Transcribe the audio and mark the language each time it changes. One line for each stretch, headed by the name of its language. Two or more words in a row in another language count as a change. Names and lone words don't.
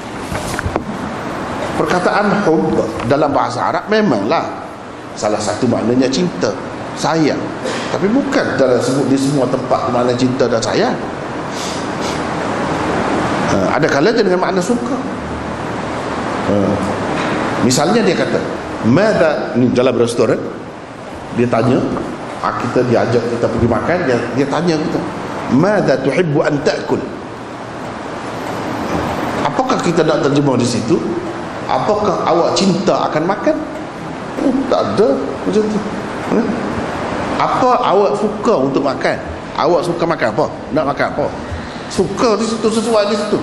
Malay: Perkataan hub dalam bahasa Arab memanglah salah satu maknanya cinta, sayang, tapi bukan dalam sebut di semua tempat makna cinta dan sayang. Ada kalanya dengan makna suka. Misalnya dia kata, "Mada," ni dalam restoran, dia tanya, kita diajak kita pergi makan, dia tanya kita,
Arabic: "ماذا تحب أن تأكل?"
Malay: Apakah kita nak terjemah di situ? Apakah awak cinta akan makan? Tak ada macam tu. Apa awak suka untuk makan? Awak suka makan apa? Nak makan apa? Suka di situ, sesuai di situ.